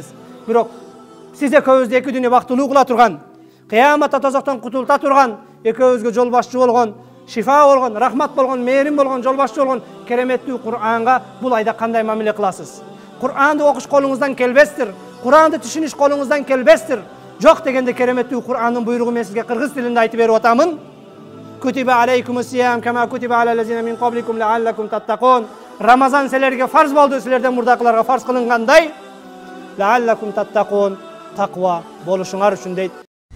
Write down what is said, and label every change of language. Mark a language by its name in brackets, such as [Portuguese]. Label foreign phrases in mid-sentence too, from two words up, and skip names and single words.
[Kyrgyz] Бирок сиз экөөбүздү эки дүйнө бактылуу кыла турган, кыяматта тозоктон кутулта турган, экөөбүзгө жол башчы болгон, шифа болгон, рахмат болгон, мээрим болгон, жол башчы болгон кереметтүү Кур'анга бул айда кандай мамиле кыласыз? Кур'анды окуш колуңуздан келбестир. Кур'анды түшүнүш колуңуздан келбестир. Жок дегенде кереметтүү Кур'андын буйругу мен сизге кыргыз тилинде айтып берип атамын. [Arabic] كتب عليكم الصيام كما كتب على الذين من قبلكم لعلكم تتقون. [Kyrgyz] Рамазан силерге фарз болду, силерден мурдакыларга фарз кылынгандай. [Arabic] لعلكم تتقون. [Kyrgyz] Таква болушуңар үчүн дейт.